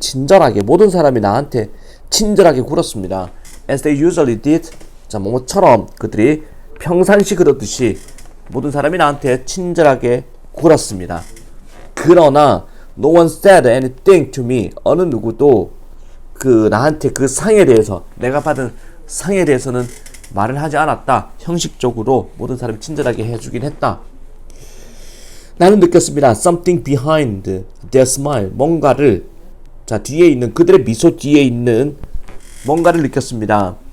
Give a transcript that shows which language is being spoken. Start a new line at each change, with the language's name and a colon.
Korean: 친절하게 모든 사람이 나한테 친절하게 굴었습니다.
English: As they usually did.
Korean: 자, 뭐처럼 그들이 평상시 그러듯이 모든 사람이 나한테 친절하게 굴었습니다. 그러나
English: no one said anything to me.
Korean: 어느 누구도 나한테 그 상에 대해서, 내가 받은 상에 대해서는 말을 하지 않았다. 형식적으로 모든 사람이 친절하게 해주긴 했다. 나는 느꼈습니다.
English: Something behind their smile.
Korean: 뭔가를, 자, 뒤에 있는, 그들의 미소 뒤에 있는 뭔가를 느꼈습니다.